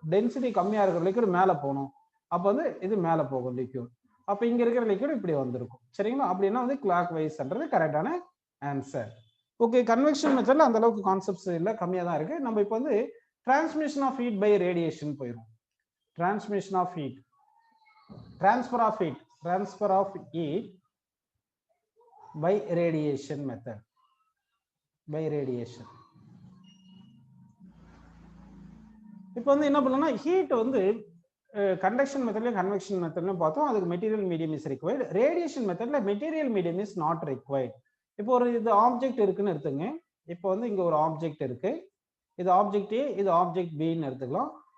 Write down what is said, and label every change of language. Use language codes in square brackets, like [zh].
[ta] Density கம்மியா இருக்கிற liquid மேலே போகணும், அப்போ வந்து இது மேலே போகும் லிக்விட். அப்போ இங்க இருக்கிற லிக்விட் இப்படி வந்திருக்கும். சரிங்களா? அப்படின்னா வந்து கிளாக் வைஸ்ன்றது கரெக்டான ஆன்சர். ஓகே, கன்வெக்ஷன் மெத்தட்ல அந்த அளவுக்கு கான்செப்ட்ஸ் இல்லை, கம்மியாக தான் இருக்கு. நம்ம இப்போ வந்து [en] transmission of heat by radiation [ta] போயிடும். [en] Transmission of heat, transfer of heat by radiation method, by radiation. [ta] இப்போ வந்து என்ன பண்ணலாம், ஹீட் வந்து கண்டக்ஷன் மெத்தட்லயும் கன்வெக்ஷன் மெத்தட்லயும் பார்த்தோம். [en] அதுக்கு material medium is required. Radiation மெத்தட்ல material medium is not required. [ta] இப்போ ஒரு இது ஆப்ஜெக்ட் இருக்குன்னு எடுத்துங்க. இப்போ வந்து இங்க ஒரு ஆப்ஜெக்ட் இருக்கு, இது ஆப்ஜெக்ட் ஏ, இது ஆப்ஜெக்ட் பின்னு எடுத்துக்கலாம்.